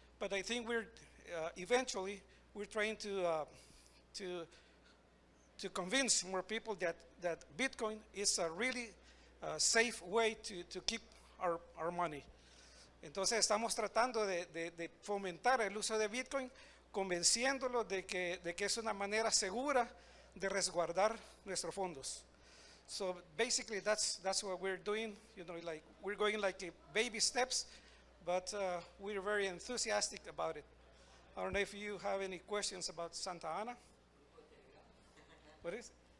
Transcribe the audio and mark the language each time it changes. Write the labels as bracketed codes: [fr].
[en] But I think we're eventually we're trying to convince more people that Bitcoin is a really safe way to keep our money. [es] Entonces estamos tratando de fomentar el uso de Bitcoin, convenciéndolos de que es una manera segura de resguardar nuestros fondos. [en] So basically that's what we're doing. Like we're going like baby steps, but we're very enthusiastic about it. I don't know if you have any questions about Santa Ana. What is?